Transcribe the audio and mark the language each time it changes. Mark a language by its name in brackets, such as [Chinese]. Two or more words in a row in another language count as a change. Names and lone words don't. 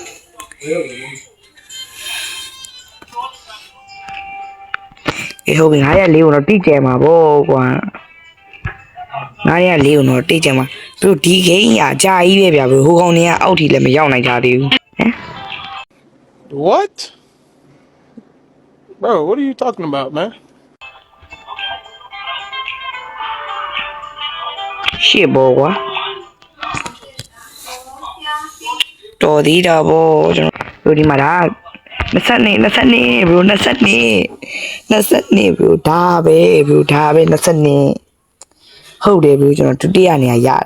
[Burmese] ဟုတ်ပြီ904ကိုတော့တိကျမှာပေါ့ကွာ904ကိုတော့တိကျမှာသူတို့ဒီဂိမ်းအကြာကြီးပဲဗျာဘယ်ဟိုကောင်တွေကအောက်ထိလည်းမရောက်နိုင်ကြသေးဘူးဟမ် [English] What? Bro, what are you talking about, man? [Burmese] ရှေ့ဘောကွာတော်သေးတာပေါ့ကျွန်တော်ဒီမှာဒါ22 bro 22 bro ဒါပဲ22ဟုတ်တယ် bro ကျွန်တော်ဒုတိယနေရာ